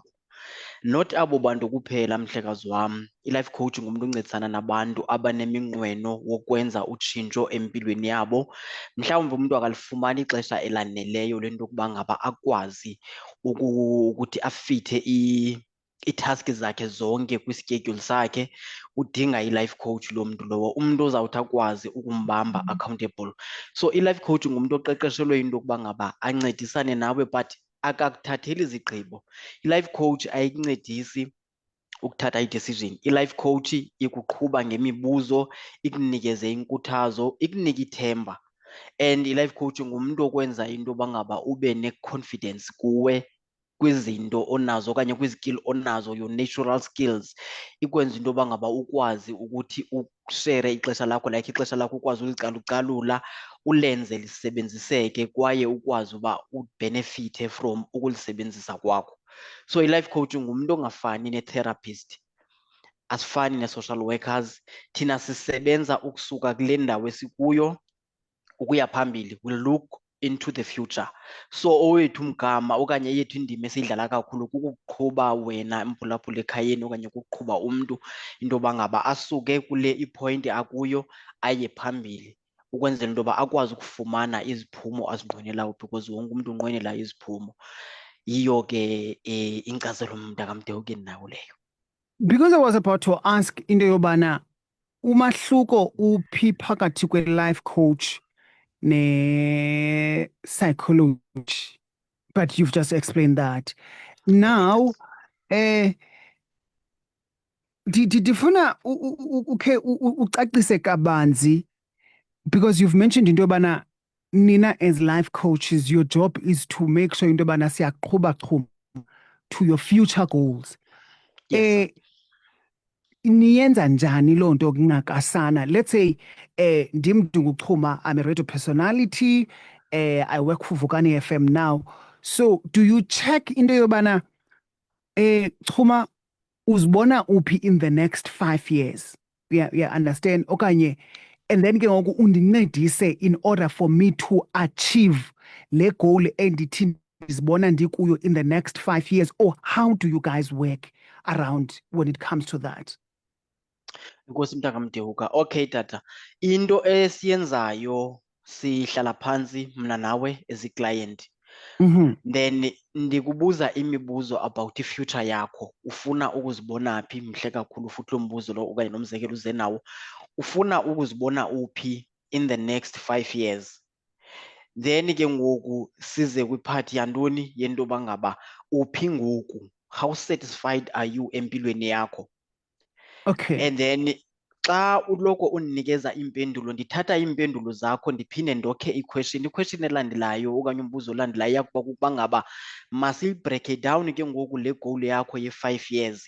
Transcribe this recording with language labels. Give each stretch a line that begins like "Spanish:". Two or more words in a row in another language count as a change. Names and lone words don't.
Xhosa: Not abo bantu kuphela mhlekazi wam, i-
English: life coach
Xhosa: ngumntu uncedisana nabantu abaneminqweno wokwenza utshintsho empilweni yabo. Mhlawumbi umntu akalifumani ixesha elaneleyo lento yokuba ngaba akwazi ukuthi afithe ii-task zakhe zonke kwischedule sakhe, udinga i-
English: life coach
Xhosa: lo mntu lowo, umntu ozawuthi akwazi ukumbamba accountable. So i-
English: life coach
Xhosa: ngumntu oqeqeshelwe into yokuba ngaba ancedisane nawe but akakuthatheli zigqibo. I-
English: life coach
Xhosa: ayikuncedisi ukuthatha i-decision. I-
English: life coach
Xhosa: ikuqhuba ngemibuzo, ikunikeze inkuthazo, ikunike ithemba. And i-
English: life coach
Xhosa: ngumntu okwenza into yoba ngaba ube ne-confidence kuwe, kwizinto onazo okanye kwizikill onazo,
English: your natural skills,
Xhosa: ikwenza into yoba ngaba ukwazi ukuthi ushere ixesha lakho, like ixesha lakho ukwazi ulicalucalula, ulenze lisebenziseke kwaye ukwazi uba ubenefithe from ukulisebenzisa kwakho. So i-
English: life coach
Xhosa: ngumntu ongafani ne-therapist, asifani ne-social workers. Thina sisebenza ukusuka kule ndawo esikuyo ukuya phambili,
English: will look into the future.
Xhosa: So owethu umgama okanye yethu indima esiyidlala kakhulu kukuqhuba wena mphulaphula ekhayeni okanye kukuqhuba umntu into yoba ngaba asuke kule ipoint akuyo aye phambili, ukwenzela into yoba akwazi ukufumana iziphumo azinqwenelayo, because wonke umntu unqwenela iziphumo. Yiyo ke inkcazelo mntakamDewuka endinayo leyo.
English: Because I was about to ask
Xhosa: into yobana umahluko uphi phakathi kwe-life coach ne-psychology,
English: but you've just explained that. Now,
Xhosa: ndifuna ukhe ucacise kabanzi,
English: because you've mentioned
Xhosa: into yobana nina
English: as life coaches, your job is to make sure
Xhosa: into yobana siyaqhuba
English: to your future goals. Yes,
Xhosa: Niyenza njani loo nto kungakasana?
English: Let's say
Xhosa: ndim Dinguxhuma,
English: I'm a radio personality, I work for Vukani FM now. So do you check
Xhosa: into yobana
English: Xhuma
Xhosa: uzibona uphi
English: in the next 5 years? Yeah, understand? Okanye, and then
Xhosa: ke ngoku undincedise
English: in order for me to achieve le goal
Xhosa: endithi ndizibona ndikuyo
English: in the next 5 years, or how do you guys work around when it comes to that?
Xhosa: Inkosi mntakamDewuka. Okay tata,
English: into esiyenzayo sihlala phantsi mna nawe
Xhosa: as i-client, then ndikubuza imibuzo about i-future yakho. Ufuna ukuzibona phi? Mhle kakhulu futhi lo mbuzo lo okanye lo mzekelo uze nawo. Ufuna ukuzibona uphi
English: in the next 5 years?
Xhosa: Then ke ngoku size kwiphathi yantoni yento yoba ngaba uphi ngoku,
English: how satisfied are you
Xhosa: empilweni yakho?
English: Okay.
Xhosa: And then xa uloko undinikeza impendulo, ndithatha iimpendulo zakho ndiphinde ndokhe i-question elandelayo okanye umbuzo olandelayo yakuba kukuba ngaba masiyibreake down ke ngoku le goal yakho ye-5 years.